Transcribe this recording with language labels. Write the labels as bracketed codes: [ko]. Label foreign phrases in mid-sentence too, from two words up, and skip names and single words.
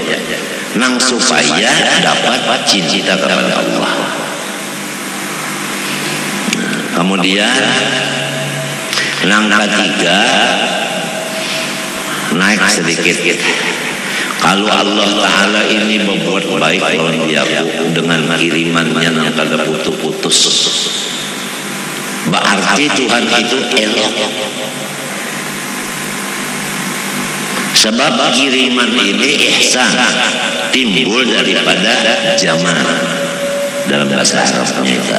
[bjn] Nang supaya dapat cinta kepada Allah. Kemudian nang ketiga naik sedikit. Kalau Allah Ta'ala ini membuat baik lawan dia dengan kirimannya yang kada putus-putus, berarti Tuhan itu elok. Sebab kiriman ini ihsan, timbul daripada zaman dalam bahasa Arabnya itu.